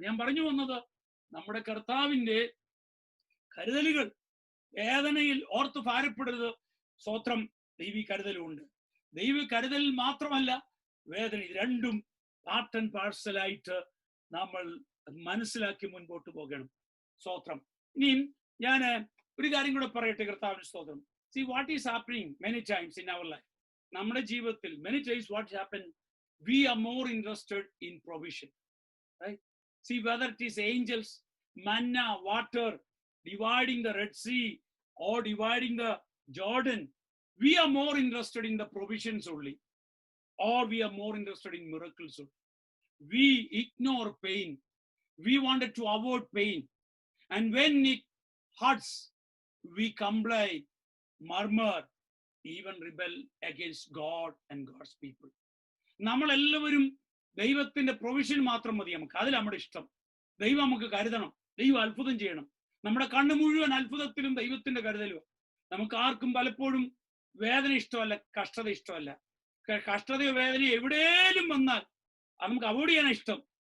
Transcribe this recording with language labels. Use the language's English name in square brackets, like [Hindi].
[Malayalam] ഞാൻ പറഞ്ഞു വന്നത് നമ്മുടെ കർത്താവിന്റെ കരുതലുകൾ. വേദനയിൽ ഓർത്ത് ഭാരപ്പെടരുത്. സ്തോത്രം. ദൈവീ കരുതലുണ്ട്. ദൈവ കരുതലിൽ മാത്രമല്ല വേദന, രണ്ടും പാർട്ട് ആൻഡ് പാഴ്സലായിട്ട് നമ്മൾ മനസ്സിലാക്കി മുൻപോട്ട് പോകണം. സ്തോത്രം. ഇനിയും ഞാൻ ഒരു കാര്യം കൂടെ പറയട്ടെ. കർത്താവിന് സ്തോത്രം. [English] See what is happening many times in our life. [Malayalam] നമ്മുടെ ജീവിതത്തിൽ [English] many times what happens, we are more interested in provision, right? See, whether it is angels, manna, water, dividing the Red Sea or dividing the Jordan, we are more interested in the provisions only, or we are more interested in miracles only. We ignore pain. We wanted to avoid pain, and when it hurts, we complain, murmur, even rebel against God and God's people. [Malayalam] നമ്മളെല്ലാവരും ദൈവത്തിന്റെ provision മാത്രം മതി നമുക്ക്. അതിൽ നമ്മുടെ ഇഷ്ടം. ദൈവം നമുക്ക് കരുതണം, ദൈവം അത്ഭുതം ചെയ്യണം. നമ്മുടെ കണ്ണ് മുഴുവൻ അത്ഭുതത്തിലും ദൈവത്തിന്റെ കരുതലും. നമുക്ക് ആർക്കും പലപ്പോഴും വേദന ഇഷ്ടമല്ല, കഷ്ടത ഇഷ്ടമല്ല. കഷ്ടതയോ വേദനയോ എവിടെയും വന്നാൽ അത് നമുക്ക് അവോയ്ഡ് ചെയ്യാൻ ഇഷ്ടം.